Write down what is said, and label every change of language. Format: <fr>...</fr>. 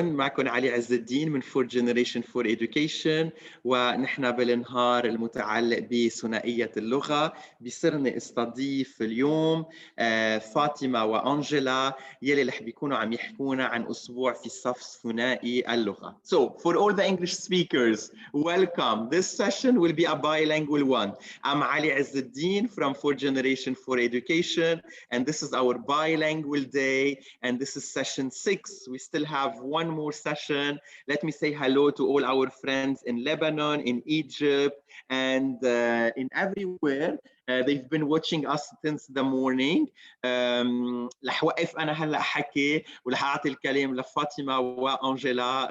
<ar>معكم علي عز الدين من Fourth Generation for Education، ونحن بالنهار المتعلق بثنائية اللغة. بصرني استضيف اليوم فاطمة وأنجيلا يلي رح بيكونوا عم يحكونا عن أسبوع في صف ثنائي اللغة.</ar> <en>So for all the English speakers, welcome. This session will be a bilingual one. I'm Ali Azz al-Din from Fourth Generation for Education, and this is our bilingual day, and this is session 6. We still have one more session. Let me say hello to all our friends in Lebanon, in Egypt, and in everywhere. They've been watching us since the morning.</en> <ar>رح وقف أنا هلا حكي ورح أعطي الكلام لفاطمة وأنجيلا.</ar>